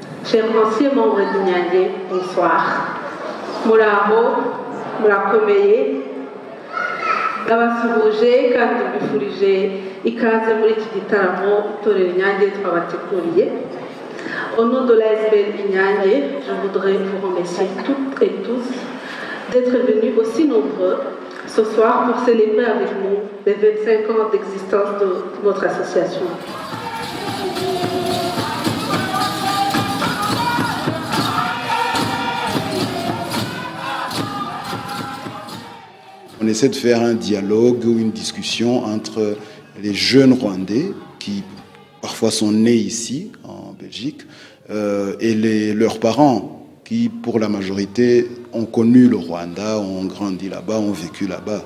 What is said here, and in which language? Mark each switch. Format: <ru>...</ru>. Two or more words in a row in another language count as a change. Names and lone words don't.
<fr>Chers anciens membres du Nyangé, bonsoir.</fr> <rw>Muraho, murakomeye, abasuhuje kandi mbifurije ikaze muri iki gitaramo itorero Inyange twabateguriye.</rw> <fr>Au nom de l'ASBL Inyange, je voudrais vous remercier toutes et tous d'être venus aussi nombreux ce soir pour célébrer avec nous les 25 ans d'existence de notre association. On essaie de faire un dialogue ou une discussion entre les jeunes Rwandais qui parfois sont nés ici, en Belgique, et leurs parents qui, pour la majorité, ont connu le Rwanda, ont grandi là-bas, ont vécu là-bas.</fr>